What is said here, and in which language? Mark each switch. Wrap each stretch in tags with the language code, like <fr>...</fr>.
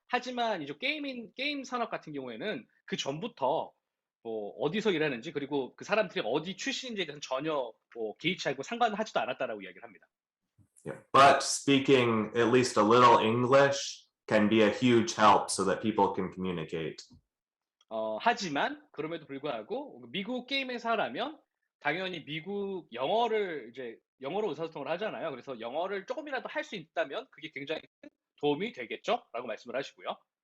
<ko>하지만 이제 게임 산업 같은 경우에는 그 전부터 어디서 일하는지 그리고 그 사람들이 어디 출신인지에 대해서 전혀 개의치 않고 상관하지도 않았다라고 이야기를 합니다.</ko> <en>Yeah. But speaking at least a little English can be a huge help so that people can communicate.</en> <ko>하지만 그럼에도 불구하고 미국 게임 회사라면 당연히 미국 영어로 의사소통을 하잖아요. 그래서 영어를 조금이라도 할 수 있다면 그게 굉장히 큰 도움이 되겠죠? 라고 말씀을 하시고요.</ko>